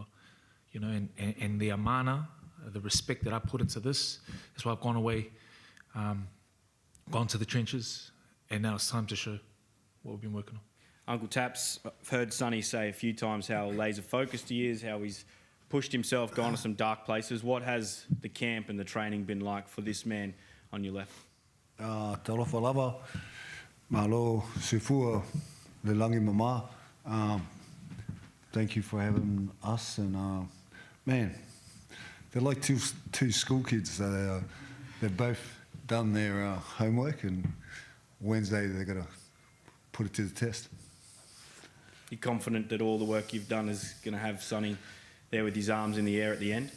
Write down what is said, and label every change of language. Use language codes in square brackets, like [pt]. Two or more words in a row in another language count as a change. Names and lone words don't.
[en] You know, and the amana, the respect that I put into this, that's why I've gone away, gone to the trenches, and now it's time to show what we've been working on. Uncle Taps, I've heard Sonny say a few times how laser-focused he is, how he's pushed himself, gone to some dark places. What has the camp and the training been like for this man on your left? [sm] Talofa lava, malo sifua, le langi mama. [en] Thank you for having us, and man, they're like two school kids. They've both done their homework, and Wednesday they're going to put it to the test. You're confident that all the work you've done is going to have Sonny there with his arms in the air at the end?